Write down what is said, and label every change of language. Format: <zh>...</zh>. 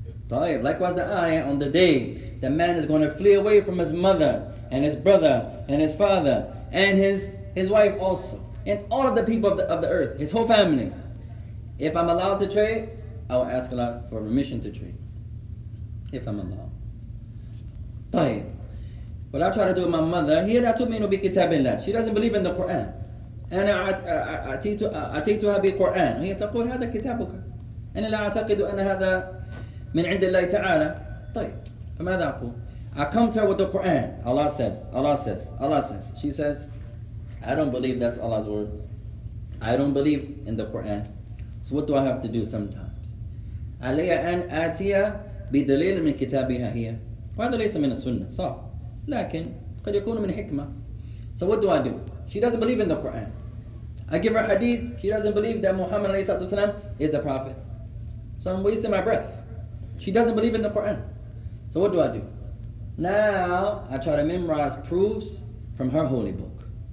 <en>Likewise the ayah, on the day the man is going to flee away from his mother and his brother and his father and his wife also, and all of the people of the earth, his whole family. If I'm allowed to trade, I will ask Allah for permission to trade. If I'm allowed. طيب. What I try to do with my mother,</en> <ar>هي لا تؤمن بكتاب الله.</ar> <en>She doesn't believe in the Quran.</en> <ar>أنا أتيتها بالقرآن. هي تقول هذا كتابك. أنا لا أعتقد أن هذا من عند الله تعالى. طيب. فماذا أقول?</ar> <en>I come to her with the Quran. Allah says. She says, I don't believe that's Allah's words. I don't believe in the Quran. So what do I have to do sometimes?</en> <ar>علي أن آتي بدليل من كتابها هي. وهذا ليس من السنة. صح. لكن قد يكون من حكمة.</ar> <en>So what do I do? She doesn't believe in the Quran. I give her hadith. She doesn't believe that Muhammad ﷺ is the prophet. So I'm wasting my breath. She doesn't believe in the Quran. So what do I do? Now I try to memorize proofs from her holy book.</en>